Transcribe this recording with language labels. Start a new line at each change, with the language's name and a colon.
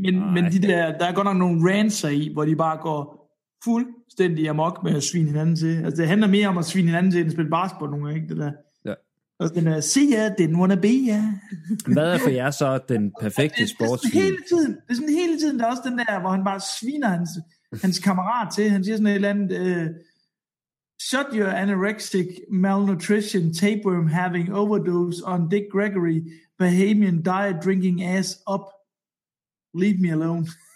Danish: Men de der er godt nok nogle ranser i, hvor de bare går fuldstændig amok med at svine hinanden til. Altså, det handler mere om at svine hinanden til, end at spille basketball nogle gange, ikke det der? Ja. Og den er,
English: see ya, didn't wanna be ya.
Danish: Hvad er for jer så den perfekte sportsfilm? Det er sådan hele tiden, der er også den der, hvor han bare sviner hans kammerat til. Han siger sådan et eller andet...
English: Shut your anorexic malnutrition tapeworm having overdose on Dick Gregory Bahamian diet drinking ass up. Leave me alone.